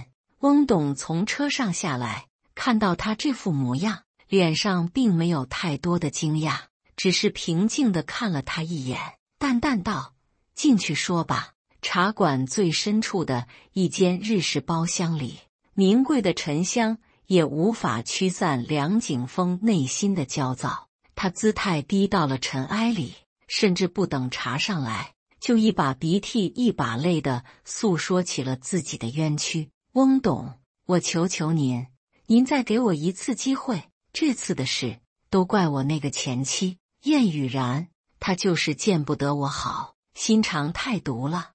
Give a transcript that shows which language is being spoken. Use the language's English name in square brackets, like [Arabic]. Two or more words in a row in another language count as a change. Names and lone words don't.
[Chinese] 翁董從車上下來，看到他這副模樣，臉上並沒有太多的驚訝，只是平靜地看了他一眼，淡淡道：“進去說吧。” 茶館最深處的一間日式包廂裡，名貴的沉香也無法驅散梁景峰內心的焦躁。他姿態低到了塵埃裡，甚至不等茶上來，就一把鼻涕一把淚地訴說起了自己的冤屈。翁董，我求求您，您再給我一次機會，這次的事都怪我那個前妻燕雨然，她就是見不得我好，心腸太毒了。